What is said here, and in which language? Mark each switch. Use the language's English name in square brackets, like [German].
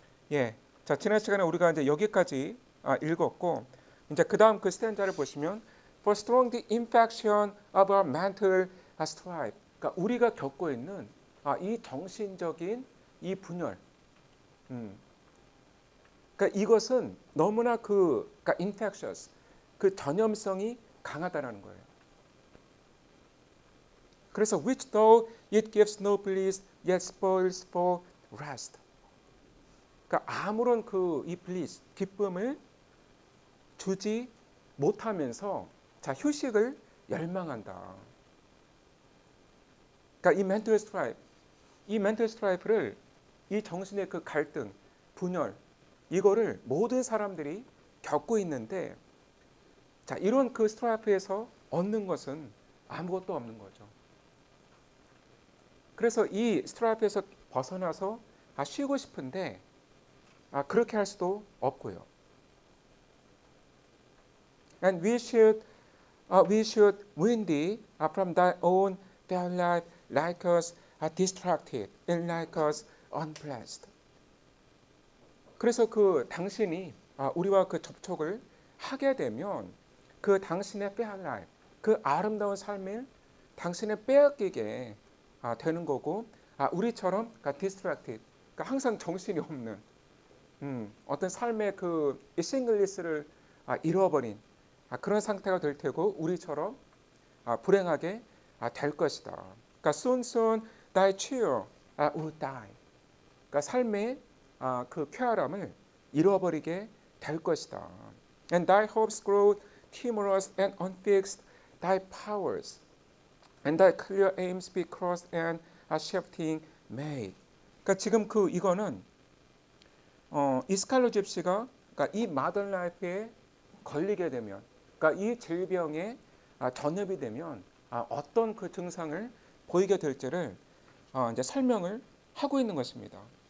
[Korean] 예, 자 지난 시간에 우리가 이제 여기까지 읽었고 이제 그 다음 그 스탠자를 보시면 [English] for strong the infection of our mental strife. [Korean] 그러니까 우리가 겪고 있는 이 정신적인 이 분열. 음, 그러니까 이것은 너무나 그러니까 infectious 그 전염성이 강하다라는 거예요. [English] 그래서 which though it gives no bliss yet spoils for rest. [Korean] 그러니까 아무런 그 이 bliss 기쁨을 주지 못하면서 자 휴식을 열망한다. 그러니까 이 mental strife를 이 정신의 그 갈등, 분열 이거를 모든 사람들이 겪고 있는데 자 이런 그 스트라이프에서 얻는 것은 아무것도 없는 거죠. 그래서 이 스트라이프에서 벗어나서 쉬고 싶은데 그렇게 할 수도 없고요. [English] And we should win thee from thy own fair life, like us distracted and like us unblessed. [Korean] 그래서 그 당신이 우리와 그 접촉을 하게 되면 그 당신의 fair life, 그 아름다운 삶을 당신의 빼앗기게 되는 거고 우리처럼 distracted, 그러니까 항상 정신이 없는 어떤 삶의 그 싱글리스를 잃어버린 그런 상태가 될 테고 우리처럼 불행하게 될 것이다. [English] 그러니까 soon thy cheer will die. [Korean] 그러니까 삶의 그 쾌활함을 잃어버리게 될 것이다. [English] And thy hopes grow timorous and unfixed. Thy powers and thy clear aims be crossed and shifting made. [Korean] 그러니까 지금 이거는 이스칼로 집시가 그러니까 이 마던 라이프에 걸리게 되면, 그러니까 이 질병에 전염이 되면 어떤 그 증상을 보이게 될지를 이제 설명을 하고 있는 것입니다.